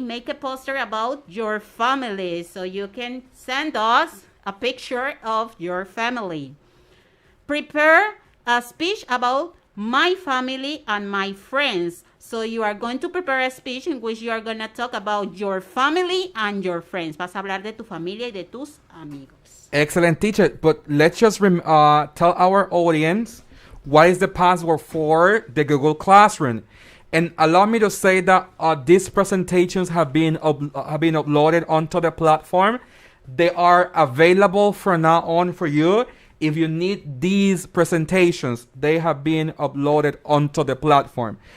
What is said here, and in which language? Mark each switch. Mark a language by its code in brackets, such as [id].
[en] Make a poster about your family so you can send us a picture of your family. Prepare a speech about my family and my friends. So you are going to prepare a speech in which you are going to talk about your family and your friends. [es] Vas a hablar de tu familia y de tus amigos. [en] Excellent, teacher. But let's just tell our audience what is the password for the Google Classroom. And allow me to say that these presentations have been uploaded onto the platform. They are available from now on for you. If you need these presentations, they have been uploaded onto the platform.